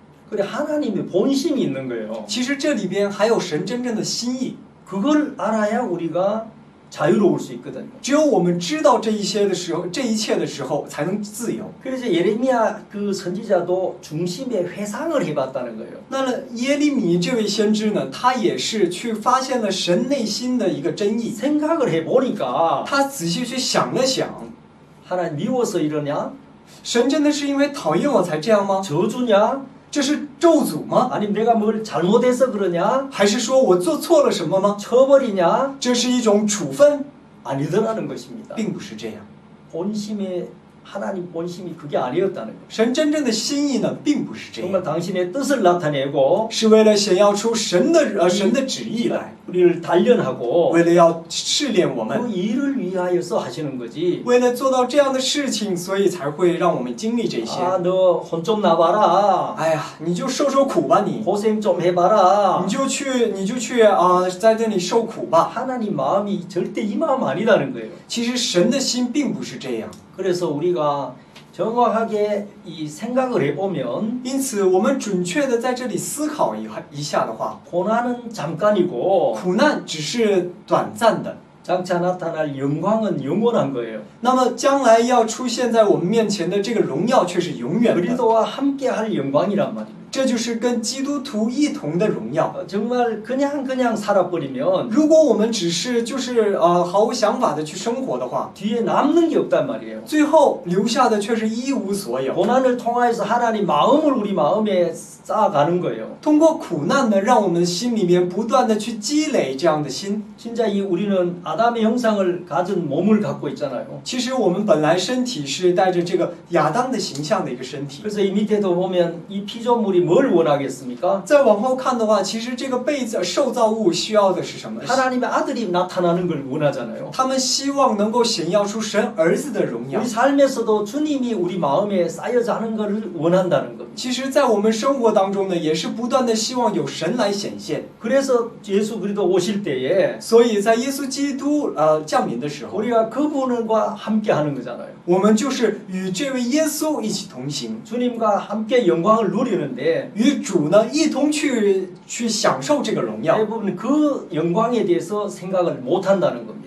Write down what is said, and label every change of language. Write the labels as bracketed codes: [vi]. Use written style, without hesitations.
[ko] 그래 하나님의 본심이 있는 거예요. [zh] 其实这里边还有神真正的心意， [ko] 그걸 알아야 우리가 자유로울 수 있거든요. [zh] 只有我们知道这一切的时候，才能自由。 [ko] 그래서 예레미야 그 선지자도 중심에 회상을 해봤다는 거예요. [zh] 那么耶利米这位先知呢，他也是去发现了神内心的一个真意， [ko] 생각을 해보니까 [zh] 他仔细去想了想， [ko] 하나님 미워서 이러냐? [zh] 神真的是因为讨厌我才这样吗？ [ko] 저주냐? [zh] 这是咒诅吗？ [ko] 아니면 내가 뭘 잘못해서 그러냐? [zh] 还是说我做错了什么吗？ [ko] 처벌이냐? [zh] 这是一种处分， [ko] 아니더라는 것입니다. [zh] 并不是这样。 [ko] 본심에 하나님 본심이 그게 아니었다는 거예요. [zh] 神真正的心意呢，并不是这 [ko] 정말 당신의 뜻을 나타내고 [zh] 是为了显耀出神的旨意来， [ko] 우리를 단련하고 [zh] 为了要试炼我 [ko] 그 [zh] 们， [ko] 일을 위하여서 하시는 거지. [zh] 为了做到这样的事情，所以才会让我们经历这些。 [ko] 아, 너 혼 좀 나봐라. [zh] 哎呀，你就受受苦吧你， [ko] 고생 좀 해봐라. [zh] 你就去在这里受苦吧。 [ko] 하나님 마음이 절대 이 마음 아니라는 거예요. [zh] 其实神的心并不是这样， [ko] 그래서 우리가 정확하게 이 생각을 해보면 [zh] 因此我们准确的在这里思考一下的话， [ko] 고난은 잠깐이고 [zh] 苦难只是短暂的， [ko] 장차 나타날 영광은 영원한 거예요. [zh] 那么将来要出现在我们面前的这个荣耀却是永远的。 [ko] 그리스도와 함께할 영광이란 말입니다. [zh] 这就是跟基督徒一同的荣耀。 [ko] 정말 그냥 살아버리면 [zh] 如果我们只是毫无想法的去生活的话， [ko] 뒤에 남는 게 없단 말이에요. [zh] 最后留下的却是一无所有。 [ko] 고난을 통하여서 하나님 마음을 우리 마음에 쌓아가는 거예요. [zh] 通过苦难呢，让我们心里面不断的去积累这样的心。 [ko] 진짜 우리는 아담의 형상을 가진 몸을 갖고 있잖아요. [zh] 其实我们本来身体是带着这个亚当的形象的一个身体。 [ko] 그래서 이 밑에도 보면 이 피조물이 뭘 원하겠습니까? [zh] 再往后看的话，其实这个受造物需要的是什么？ [ko] 하나님의 아들이 나타나는 걸 원하잖아요. [zh] 他们希望能够显耀出神儿子的荣耀。 [ko] 우리 삶에서도 주님이 우리 마음에 쌓여자는 것을 원한다는 겁니다. [zh] 其实在我们生活当中呢，也是不断的希望有神来显现。 [ko] 그래서 예수 그리스도 오실 때에 [zh] 所以在耶稣基督降临的时候， [ko] 우리가 그분과 함께 하는 거잖아요. [zh] 我们就是与这位耶稣一起同行， [ko] 주님과 함께 영광을 누리는데 [zh] 与主呢一同去享受这个荣耀。 [ko] 대부분 그 영광에 대해서 생각을 못 한다는 겁니다.